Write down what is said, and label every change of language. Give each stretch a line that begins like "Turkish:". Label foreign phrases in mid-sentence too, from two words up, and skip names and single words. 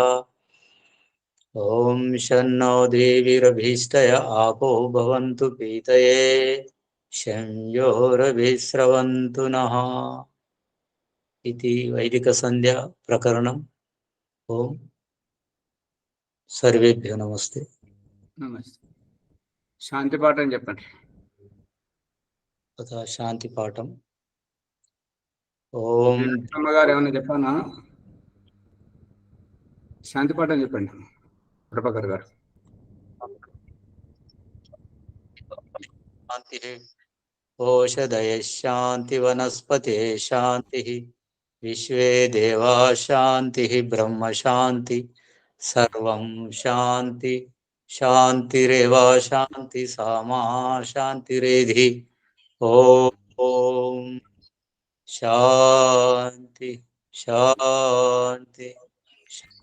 Sanskrit: ॐ शन्नो देवीरभीष्टय आपो भवन्तु पीतये शंयोरभिस्रवन्तु नः इति वैदिकसन्ध्या प्रकरणम् ओम सर्वेभ्यो नमस्ते
Telugu: నమస్తే. శాంతి పాఠం చెప్పండి.
Sanskrit: तथा शांति पाठम ओम
Telugu: గారు ఏమైనా చెప్పానా? శాంతి పాఠం చెప్పండి ప్రభాకర్ గారు.
Sanskrit: शांति ओषधय शांति वनस्पति शांति विश्वे देवा शांति ब्रह्म शांति सर्वं शांति शांतिरेव शांति सामा शांतिरेधि ओम शांति शांति शांति।